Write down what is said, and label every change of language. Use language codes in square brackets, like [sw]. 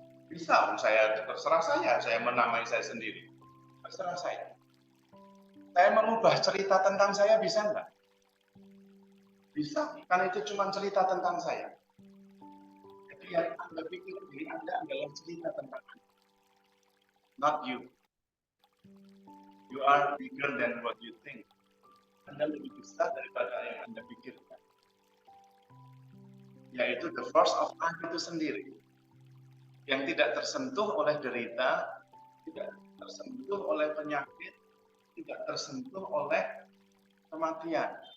[id] Bisa, terserah saya menamai saya sendiri. Terserah saya. Saya mengubah cerita tentang saya, bisa enggak? Bisa, karena itu cuma cerita tentang saya. Jadi yang Anda pikir diri Anda adalah cerita tentang Anda. [en] Not you. You are bigger than what you think. [id] Anda lebih besar daripada yang Anda pikirkan. Yaitu [en] the force of life [id] itu sendiri. Yang tidak tersentuh oleh derita, tidak tersentuh oleh penyakit, tidak tersentuh oleh kematian.